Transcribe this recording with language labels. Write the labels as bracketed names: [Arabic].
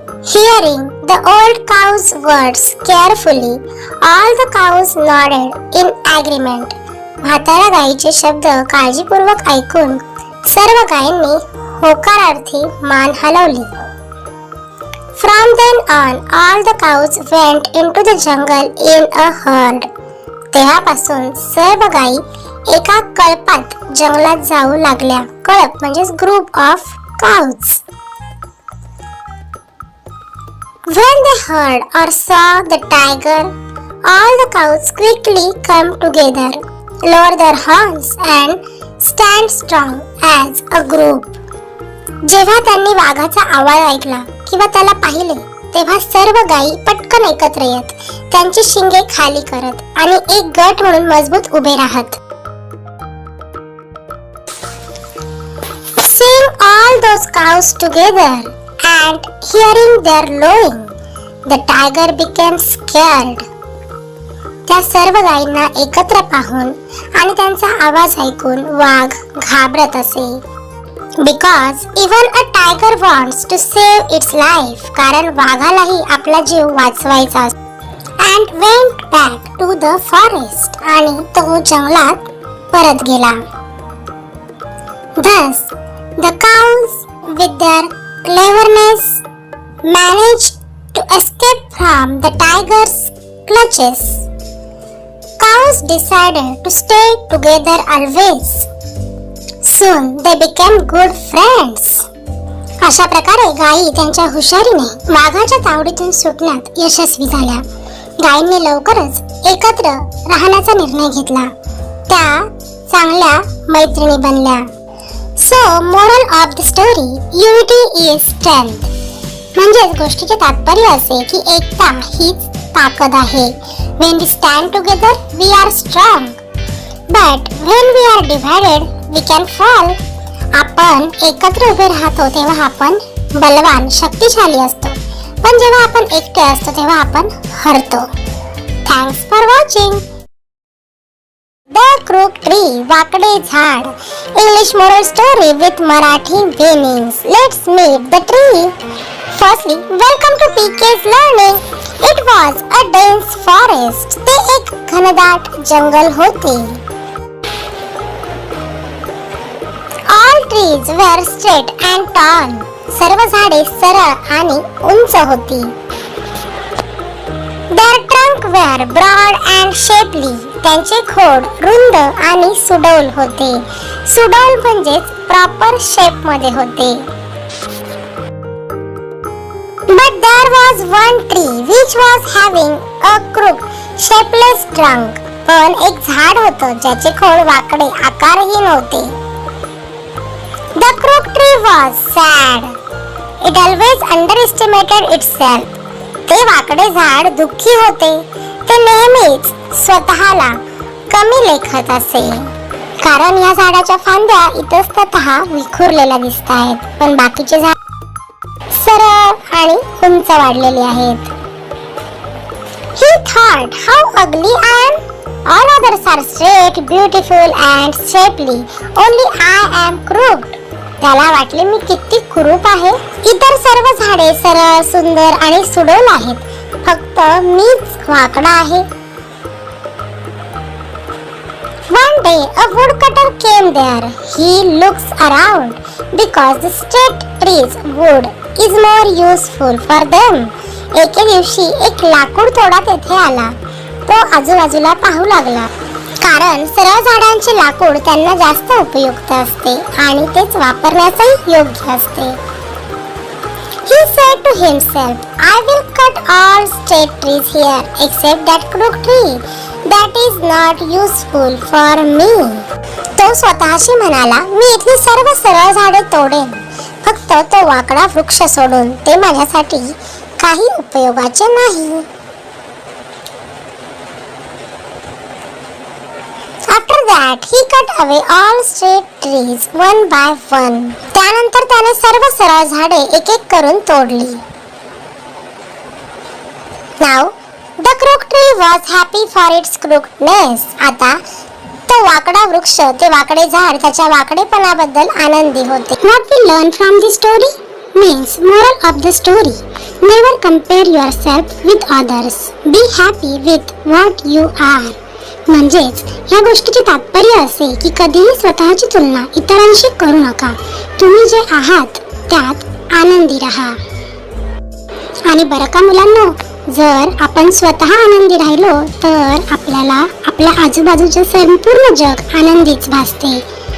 [English] Hearing the old cow's words carefully, all the cows nodded in agreement. [Marathi] म्हाताऱ्या गायीचे शब्द काळजीपूर्वक ऐकून सर्व गायींनी होकारार्थी मान हलवली. [English] From then on, all the cows went into the jungle in a herd. [Marathi] तेव्हापासून सर्व गायी एका कळपात जंगलात जाऊ लागल्या. कळप म्हणजेच [English] Group of cows. When they heard or saw the tiger, all the cows quickly come together, lower their horns and stand strong as a group. [Marathi] जेव्हा त्यांनी वाघाचा आवाज ऐकला किंवा त्याला पाहिले तेव्हा सर्व गायी पटकन एकत्र येत, त्यांची शिंगे खाली करत आणि एक गट म्हणून मजबूत उभे राहत. [English] Seeing all those cows together and hearing their lowing, the tiger became scared. [Marathi] त्या सर्व गायींना एकत्र पाहून आणि त्यांचा आवाज ऐकून वाघ घाबरत असे. [English] Because even a tiger wants to save its life, [Marathi] कारण वाघालाही आपला जीव वाचवायचा असतो. [English] And went back to the forest, [Marathi] आणि तो जंगलात परत गेला. [English] Thus, the cows with their cleverness managed to escape from the tiger's clutches. Cows decided to stay together always. Soon they became good friends. [Marathi] अशा प्रकारे गायी त्यांच्या हुशारीने वाघाच्या तावडीतून सुटण्यात यशस्वी झाल्या. गायींनी लवकरच एकत्र राहण्याचा निर्णय घेतला. त्या चांगल्या मैत्रिणी बनल्या. [English] So, moral of the story, unity is strength. [Marathi] म्हणजेच गोष्टीचे तात्पर्य असे की एकता हीच ताकद आहे. [English] When we stand together, we are strong. But when we are divided, we can fall. [Marathi] आपण एकत्र उभे राहतो तेव्हा आपण बलवान, शक्तिशाली असतो. पण जेव्हा आपण एकटे असतो तेव्हा आपण हरतो. [English] Thanks for watching. The Crooked Tree, [Marathi] वाकडे झाड. [English] English moral story with Marathi meanings. Let's meet the tree. Firstly, welcome to PK's learning. It was a dense forest. [Marathi] ते एक घनदाट जंगल होते. [English] All trees were straight and tall. [Marathi] सर्व झाडे सरळ आणि उंच होती. [English] Their trunk were broad and shapely. [Marathi] त्यांचे खोड रुंद आणि सुडौल होते. सुडौल म्हणजेच [English] proper shape [Marathi] मध्ये होते. [English] But there was one tree which was having a crooked, shapeless trunk. [Marathi] पण एक झाड होतं ज्याचे खोड वाकडे आकारहीन होते. [English] The crooked tree was sad. It always underestimated itself. [Marathi] ते वाकडे झाड दुःखी होते. ते नेहमीच स्वतःला कमी लेखत असे. कारण या झाडाच्या फांद्या इतस्ततः विखुरलेल्या दिसत आहेत, पण बाकीचे झाड सरळ आणि उंच वाढलेले आहेत. [English] He thought, how ugly I am. All others are straight, beautiful and shapely. Only I am crooked. [Marathi] त्याला वाटले मी किती कुरूप आहे. इतर सर्व झाडे सरळ, सुंदर आणि सुडौल आहेत. फक्त मीच वाकडा आहे. [English] One day a woodcutter came there. He looks around because the straight trees wood is more useful for them. [Marathi] एके दिवशी एक लाकूड तोडा तेथे आला. तो आजूबाजूला पाहू लागला, कारण सरळ झाडांचे लाकूड त्यांना जास्त उपयुक्त असते आणि तेच वापरण्यासही योग्य असते. [English] He said to himself, I will cut all straight trees here except that crooked tree. That is not useful for me. [Marathi] तो स्वतःशी म्हणाला, मी इथली सर्व सरळ झाडे तोडेन, फक्त तो वाकडा वृक्ष सोडून. ते माझ्यासाठी काही उपयोगाचे नाही. [English] After that, he cut away all straight trees one by one. [Marathi] त्यानंतर त्याने सर्व सरळ झाडे एक एक करून तोडली. [English] Now, the crooked tree was happy for its crookedness. [Marathi] आता तो वाकडा वृक्ष, ते वाकडे झाड त्याच्या वाकडेपणाबद्दल आनंदी होते. [English] What we learn from the story means moral of the story. Never compare yourself with others. Be happy with what you are. [Marathi] म्हणजेच या गोष्टीचे तात्पर्य असे की कधीही स्वतःची तुलना इतरांशी करू नका. तुम्ही जे आहात त्यात आनंदी राहा. आणि बरं का मुलांनो, जर आपण स्वतः आनंदी राहिलो तर आपल्याला आपल्या आजूबाजूचे संपूर्ण जग आनंदीच भासते.